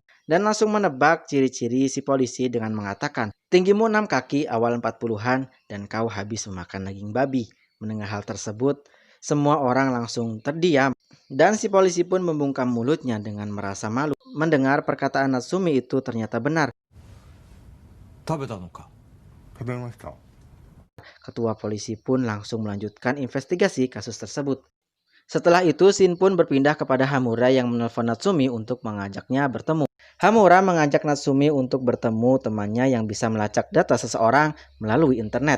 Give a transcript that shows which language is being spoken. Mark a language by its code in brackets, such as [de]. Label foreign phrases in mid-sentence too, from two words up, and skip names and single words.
[id] Dan langsung menebak ciri-ciri si polisi dengan mengatakan, "Tinggimu 6 kaki awal 40-an dan kau habis memakan daging babi." Mendengar hal tersebut, semua orang langsung terdiam. Dan si polisi pun membungkam mulutnya dengan merasa malu. Mendengar perkataan Natsumi itu ternyata benar. [ja] 食べたのか。食べました。 [id] Ketua polisi pun langsung melanjutkan investigasi kasus tersebut. Setelah itu, Shin pun berpindah kepada Hamura yang menelpon Natsumi untuk mengajaknya bertemu. Hamura mengajak Natsumi untuk bertemu temannya yang bisa melacak data seseorang melalui internet.